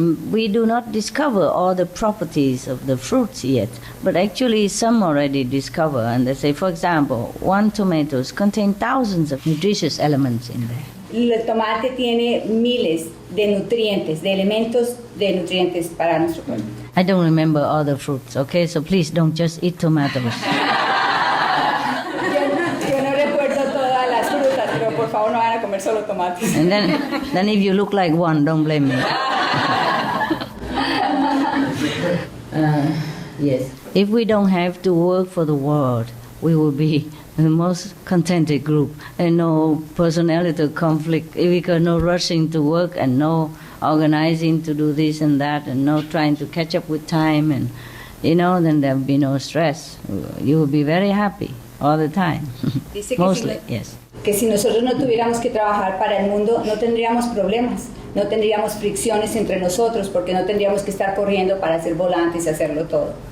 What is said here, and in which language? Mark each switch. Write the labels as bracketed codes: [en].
[en] We do not discover all the properties of the fruits yet, but actually some already discover. And they say, for example, one tomato contains thousands of nutritious elements in there. [es] El tomate tiene miles de nutrientes, de elementos de nutrientes para nuestro cuerpo. [en] I don't remember all the fruits, okay? So please don't just eat tomatoes. [es] Yo no recuerdo todas las frutas, pero por favor no vayan a comer solo tomates. [en] And then if you look like one, don't blame me. Yes. If we don't have to work for the world, we will be the most contented group, and no personality conflict, because no rushing to work and no organizing to do this and that and no trying to catch up with time, and then there will be no stress. You will be very happy all the time. Mostly, yes. [es] Que si nosotros no tuviéramos que trabajar para el mundo, no tendríamos problemas, no tendríamos fricciones entre nosotros porque no tendríamos que estar corriendo para hacer volantes y hacerlo todo.